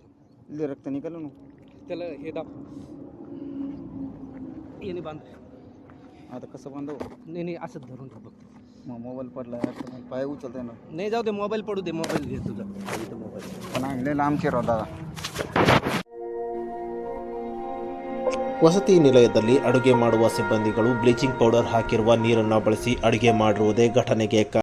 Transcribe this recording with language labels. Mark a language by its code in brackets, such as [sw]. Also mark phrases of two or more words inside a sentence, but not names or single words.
[mr] थांब लय रक्त निघालं ना. त्याला हे दाब. येणे बांध. आता कसं बांधव? नाही नाही असंच धरून ठेव फक्त. मग मोबाईल पडला पाय उचलता ना. नाही जाऊ दे, मोबाईल पडू दे. मोबाईल घे तुझा. मोबाईल पण आणले लांबचे राव दादा. [kn] ವಸತಿ ನಿಲಯದಲ್ಲಿ ಅಡುಗೆ ಮಾಡುವ ಸಿಬ್ಬಂದಿಗಳು ಬ್ಲೀಚಿಂಗ್ ಪೌಡರ್ ಹಾಕಿರುವ ನೀರನ್ನು ಬಳಸಿ ಅಡುಗೆ ಮಾಡಿರುವುದೇ ಘಟನೆಗೆ